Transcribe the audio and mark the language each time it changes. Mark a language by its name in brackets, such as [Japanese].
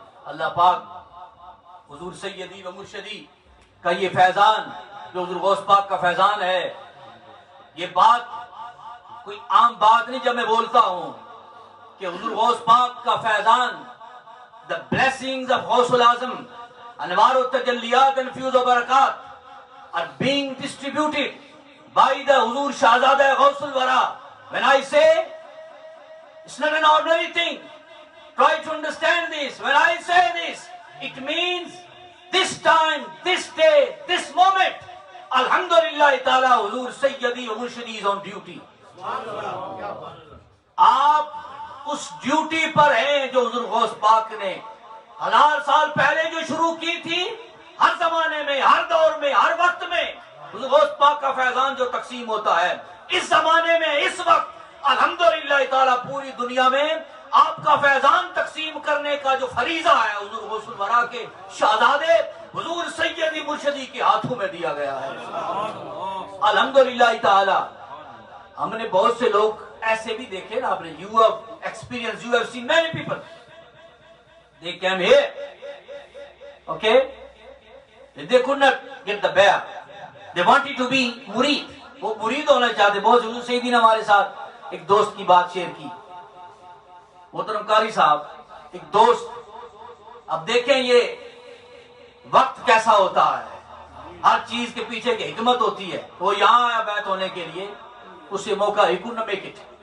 [Urdu] اللہ پاک حضور سیدی و مرشدی کا یہ فیضان جو حضور غوث پاک کا فیضان ہے، یہ بات کوئی عام بات نہیں جب میں بولتا ہوں کہ حضور غوث پاک کا فیضان، [English] the blessings of [Urdu] غوث الاعظم، انوار و تجلیات and فیوز و برکات [English] are being distributed by the [Urdu] حضور شہزادہ غوث الورا. [English] When I say it's not an ordinary thing, try to understand this. When I say this, it means this time, this day, this moment, alhamdulillah ta'ala, حضور سیدی و مرشدی is on duty. [Urdu] آپ اس duty پر ہیں جو حضور غوث پاک نے 1000 سال پہلے جو شروع کی تھی. ہر زمانے میں، ہر دور میں، ہر وقت میں حضور غوث پاک کا فیضان جو تقسیم ہوتا ہے، اس زمانے میں، اس وقت الحمدللہ تعالی پوری دنیا میں آپ کا فیضان تقسیم کرنے کا جو فریضہ ہے حضور غوث الورا کے شہزادے حضور سیدی مرشدی کے ہاتھوں میں دیا گیا ہے. الحمدللہ تعالی. ہم نے بہت سے لوگ ایسے بھی دیکھے نا، آپ نے [English] you have experienced, you have seen many people, they came here, okay, they could not get the bear, they wanted to be مرید، [Urdu] وہ مرید ہونا چاہتے. بہت حضور سیدی نے ہمارے ساتھ ایک دوست کی بات شیئر کی، محترم قاری صاحب، ایک دوست. اب دیکھیں یہ وقت کیسا ہوتا ہے، ہر چیز کے پیچھے کی حکمت ہوتی ہے. وہ یہاں آیا بیعت ہونے کے لیے، اسے موقع ہی [English] couldn't make it.